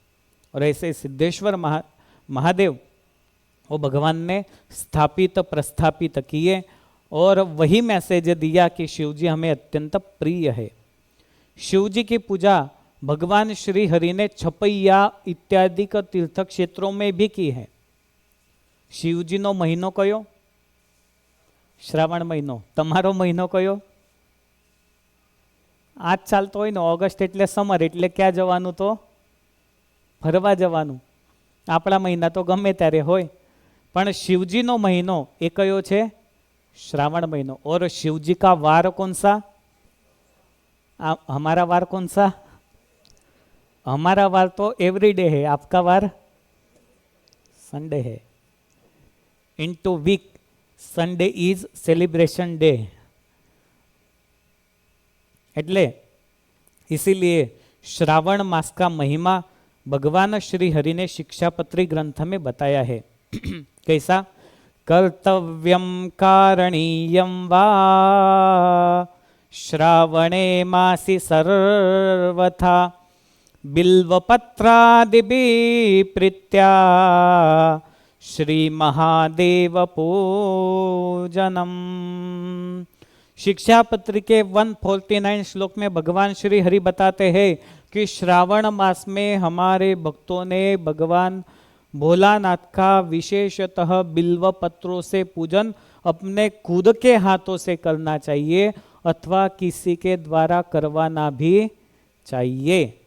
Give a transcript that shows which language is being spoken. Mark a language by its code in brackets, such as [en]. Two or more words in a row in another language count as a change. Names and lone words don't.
[hi] और ऐसे सिद्धेश्वर महादेव वो भगवान ने स्थापित प्रस्थापित किए और वही मैसेज दिया कि शिवजी हमें अत्यंत प्रिय है। शिवजी की पूजा भगवान श्री हरि ने छपैया इत्यादि का तीर्थ क्षेत्रों में भी की है। [gu] શિવજી નો મહિનો કયો? શ્રાવણ મહિનો। તમારો મહિનો કયો? આજ ચાલતો હોય ને ઑગસ્ટ એટલે સમર, એટલે ક્યાં જવાનું? તો ફરવા જવાનું। આપડા મહિના તો ગમે ત્યારે હોય, પણ શિવજી નો મહિનો એ કયો છે? શ્રાવણ મહિનો। [hi] और शिवजी का वार कौन सा? हमारा वार कौन सा? हमारा वार तो एवरीडे है, आपका वार संडे है। [en] into week Sunday is celebration day. [hi] એટલે इसीलिए श्रावण मास का महिमा भगवान श्री हरि ने शिक्षापत्री ग्रंथ में बताया है। कैसा? [sa] कर्तव्यम कारणीयम वा श्रावणे मासि सर्वथा बिल्वपत्रादिभिः प्रीत्या श्री महादेव पूजनम। [hi] शिक्षापत्र के 149 श्लोक में भगवान श्री हरि बताते हैं कि श्रावण मास में हमारे भक्तों ने भगवान भोलानाथ का विशेषतः बिल्व पत्रों से पूजन अपने खुद के हाथों से करना चाहिए अथवा किसी के द्वारा करवाना भी चाहिए।